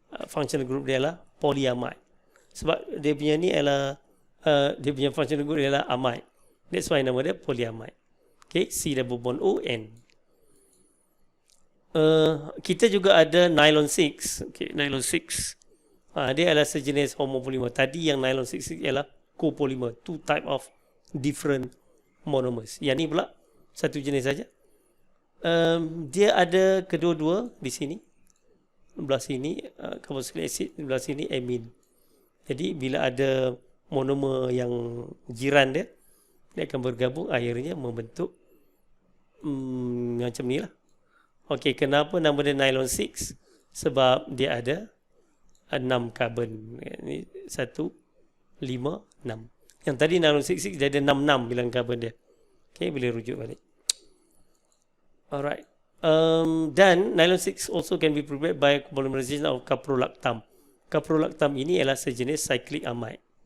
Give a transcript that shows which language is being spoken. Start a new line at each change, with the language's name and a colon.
Malay: Functional group dia adalah polyamide. Sebab dia punya ni adalah dia punya functional group dia adalah amide.
English: That's why
Malay: nama dia polyamide. Okay, C double bond O N. Kita juga ada nylon 6. Okay, nylon 6. Dia adalah sejenis homopolymer. Tadi yang nylon 6 ialah copolymer.
English: Two type of different monomers.
Malay: Yang ni pula satu jenis saja. Dia ada kedua-dua di sini. Belah sini carboxylic acid, belah sini amine. Jadi bila ada monomer yang jiran dia akan bergabung, akhirnya membentuk macam ni lah. Okey, kenapa nama dia nylon 6? Sebab dia ada 6 karbon. Ini 1, 5, 6. Yang tadi nylon 66 dia ada 66 bilangan karbon dia. Okey, boleh rujuk balik. Alright.
English: Dan nylon 6 also can be prepared by polymerization of caprolactam.
Malay: Caprolactam ini adalah sejenis cyclic amide.